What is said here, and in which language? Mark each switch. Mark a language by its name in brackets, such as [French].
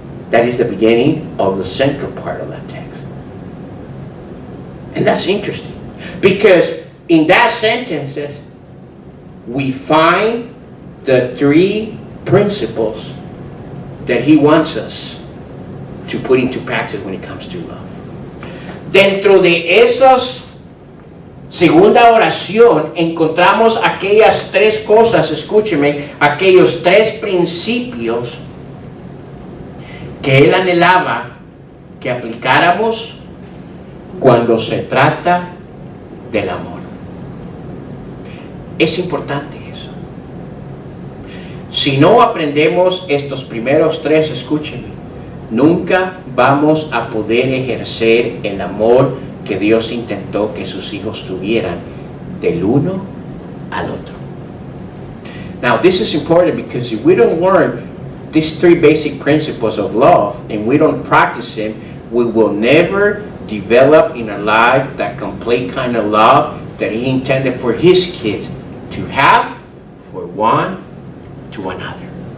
[English] That is the beginning of the central part of that text. And that's interesting. Because in that sentences, we find the three principles that he wants us to put into practice when it comes to love. [Spanish] Dentro de esas segunda oración encontramos aquellas tres cosas, escúcheme, aquellos tres principios que él anhelaba que aplicáramos cuando se trata del amor. Es importante eso. Si no aprendemos estos primeros tres, escúchenme, nunca vamos a poder ejercer el amor que Dios intentó que sus hijos tuvieran del uno al otro. [English] Now, this is important because if we don't learn these three basic principles of love and we don't practice them, we will never develop in our life that complete kind of love that He intended for His kids to have for one to another.